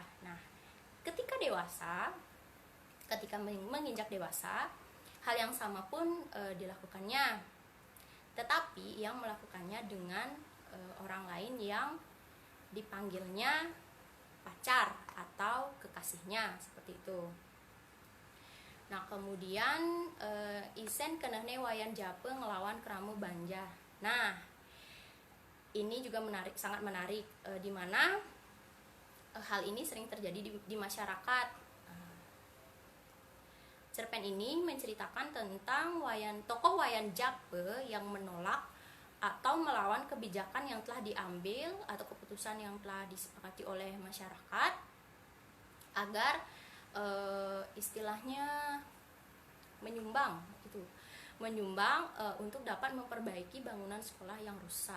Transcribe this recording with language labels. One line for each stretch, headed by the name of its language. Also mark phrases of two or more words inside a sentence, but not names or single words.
Indonesian: Nah, ketika menginjak dewasa, hal yang sama pun dilakukannya, tetapi yang melakukannya dengan orang lain yang dipanggilnya pacar atau kekasihnya, seperti itu. Nah, kemudian isen kenehne wayan jape ngelawan keramu Banjar. Nah, ini juga sangat menarik, di mana hal ini sering terjadi di masyarakat. Cerpen ini menceritakan tentang tokoh wayan jape yang menolak atau melawan kebijakan yang telah diambil atau keputusan yang telah disepakati oleh masyarakat agar istilahnya menyumbang untuk dapat memperbaiki bangunan sekolah yang rusak.